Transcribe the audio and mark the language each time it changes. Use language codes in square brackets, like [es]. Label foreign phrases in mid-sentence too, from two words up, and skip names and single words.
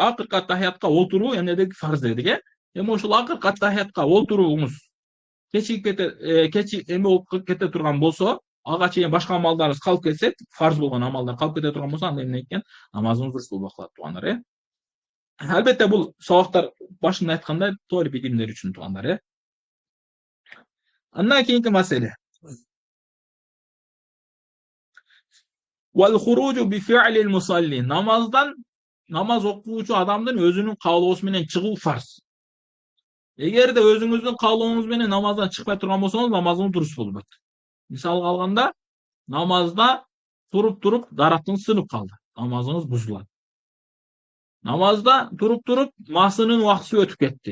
[ky] Акыркы аттахиятка отуруу эмне дедик, фарз дедик, э? Эми ошол акыркы аттахиятка отурууңуз кечи эме болуп кете турган болсо, ага чейин башка амалдарыңыз калып кетсе, фарз болгон амалдар калып кете турган болсо, анда эмне экен, намазыңыз дурус болбой калат туугандар, э? Албетте бул сабактар башында айткандай толук билимдер үчүн туугандар, э? Андан кийинки маселе. [ar] والخروج بفعل المصلي. [ky] Namaz окуучу адамдын өзүнүн каалоосу менен чыгуу фарз. Эгерде өзүңүздүн каалооңуз менен намаздан чыкпай турган болсоңуз, намазыңыз дурус болбойт. Мисалга алганда, намазда туруп дарактыңыз сынып калды. Намазыңыз бузулат. Намазда туруп масынын убактысы өтүп кетти.